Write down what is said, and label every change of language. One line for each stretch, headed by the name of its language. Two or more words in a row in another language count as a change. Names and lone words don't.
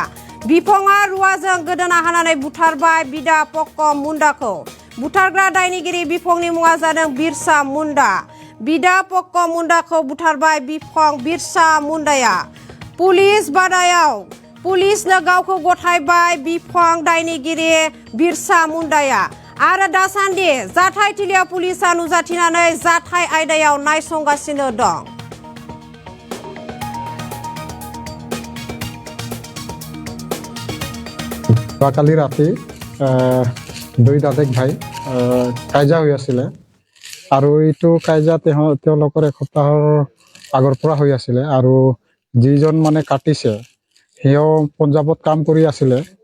Bodo: बिफंआ रुवाजों गोदोना खानानै बुथारबाय बिदा पक्क मुन्दाखौ बुथारग्रा दायनिगिरि बिफंनि मुङा जादों बिरसा मुन्दा बिदा पक्क मुन्दाखौ बुथारबाय बिफं बिरसा मुन्दाया पुलिस बादायाव पुलिसनो गावखौ गथायबाय बिफं दायनिगिरि बिरसा मुन्दाया आरो दासान्दि जाथाय थिलियाव पुलिसा नुजाथिनानै जाथाय आयदायाव नायसंगासिनो दं
Assamese: কালি ৰাতি দুই দাদেক ভাই কাজিয়া হৈ আছিলে আৰু এইটো কাজিয়া তেওঁলোকৰ এসপ্তাহৰ আগৰ পৰা হৈ আছিলে আৰু যিজন মানে কাটিছে সেও পঞ্জাবত কাম কৰি আছিলে